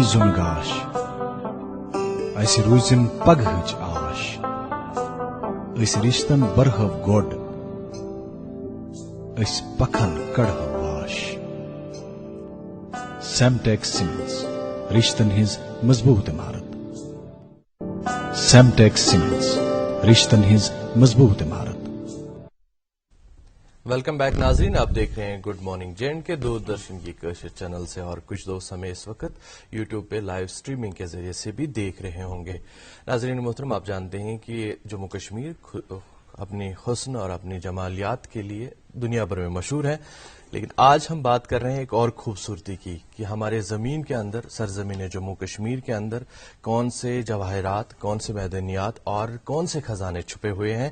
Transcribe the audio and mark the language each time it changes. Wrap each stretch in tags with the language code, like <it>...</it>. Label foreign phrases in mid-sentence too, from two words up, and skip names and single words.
<ks>زوٚن گاش اسہِ روٗزِم پگہٕچ آش أسۍ رِشتن برہو گۄڈ أسۍ پکھن کڑہو واش. سیمٹیک سیمنٹس رشتن ہٕنٛز مضبوٗط عمارت. سیمٹیک سیمنٹس رشتن ہٕنٛز مضبوٗط عمارت.</ks> <en>welcome back</en> <ur>ناظرین, آپ دیکھ رہے ہیں گڈ مارننگ جے&کے دوردرشن کی کشر چینل سے, اور کچھ دوست ہمیں اس وقت یوٹیوب پہ</ur> <en>live streaming</en> <ur>کے ذریعے سے بھی دیکھ رہے ہوں گے. ناظرین محترم, آپ جانتے ہیں کہ جموں کشمیر اپنی حسن اور اپنی جمالیات کے لیے دنیا بھر میں مشہور ہے, لیکن آج ہم بات کر رہے ہیں ایک اور خوبصورتی کی کہ ہمارے زمین کے اندر, سرزمین جموں کشمیر کے اندر کون سے جواہرات, کون سے معدنیات اور کون سے خزانے چھپے ہوئے ہیں.</ur>